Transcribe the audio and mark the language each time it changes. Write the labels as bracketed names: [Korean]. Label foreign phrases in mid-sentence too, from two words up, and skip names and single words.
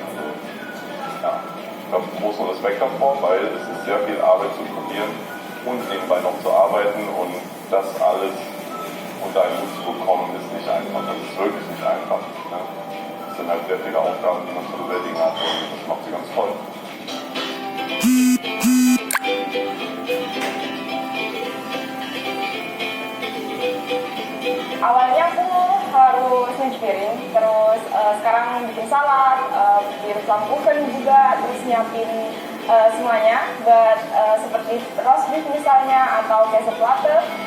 [German] Also, ja, ich habe großen Respekt davor, weil es ist sehr viel Arbeit zu studieren und nebenbei noch zu arbeiten, und das alles unter einen Hut zu bekommen, ist nicht einfach. Das ist wirklich nicht einfach. Ne? Es sind halt sehr viele Aufgaben, die man zu bewältigen hat, und das macht sie ganz toll. [Indonesian] Awalnya aku harus nyuci piring, terus sekarang bikin salad, bikin flammkuchen juga, terus nyiapin semuanya buat seperti [English] roast beef [Indonesian] misalnya, atau käseplatte.